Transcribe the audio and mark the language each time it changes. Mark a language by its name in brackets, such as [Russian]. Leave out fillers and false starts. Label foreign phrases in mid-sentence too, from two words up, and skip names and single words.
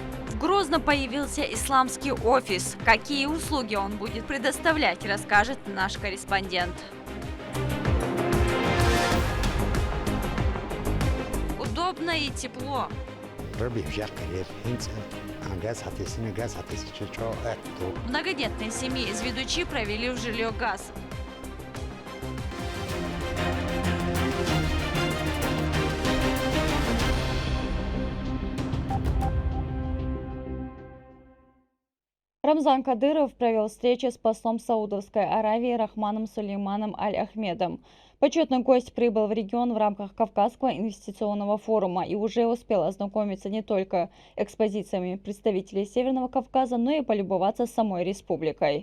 [Russian] В Грозном появился исламский офис. Какие услуги он будет предоставлять, расскажет наш корреспондент. Удобно и тепло. Многодетные семьи из Ведучи провели в жилье газ. Рамзан Кадыров провел встречу с послом Саудовской Аравии Рахманом Сулейманом Аль-Ахмедом. Почетный гость прибыл в регион в рамках Кавказского инвестиционного форума и уже успел ознакомиться не только экспозициями представителей Северного Кавказа, но и полюбоваться самой республикой.